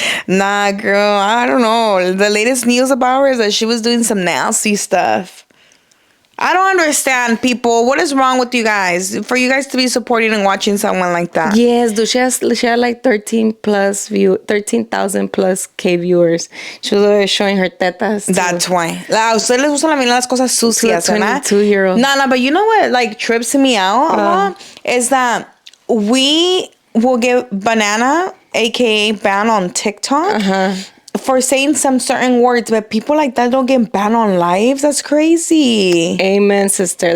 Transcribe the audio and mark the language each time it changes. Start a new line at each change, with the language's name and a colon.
English: Nah, girl, I don't know. The latest news about her is that she was doing some nasty stuff. I don't understand, people. What is wrong with you guys? For you guys to be supporting and watching someone like that. Yes, dude. She had like 13,000 plus K viewers. She was always showing her tetas. That's why.
Spanish: A ustedes les gusta mirar las cosas sucias, ¿verdad?
English: 22-year-old. No, but you know what like trips me out a lot? Is that we will get Banana, aka Ban on TikTok. For saying some certain words, but people like that don't get banned on live. That's crazy. Amen, sister.